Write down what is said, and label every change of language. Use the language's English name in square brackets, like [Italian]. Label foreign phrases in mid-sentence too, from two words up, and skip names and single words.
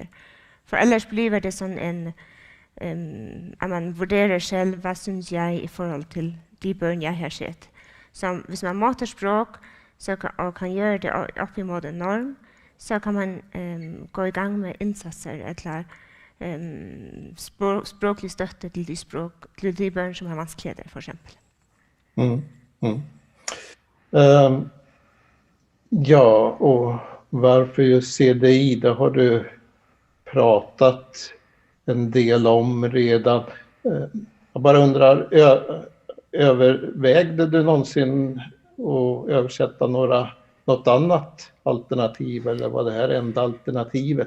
[Norwegian] For ellers blir det sånn at man vurderer selv hva synes jeg i forhold til de børn jeg har sett. Så hvis man måter språk og kan gjøre det opp imot en norm, så kan man gå i gang med innsatser eller språklig støtte til de børn som har vanskeligheter, for eksempel. [Swedish] Ja, och varför just CDI, det har du pratat en del om redan. Jag bara undrar, övervägde du någonsin att översätta något annat alternativ, eller var det här enda alternativet?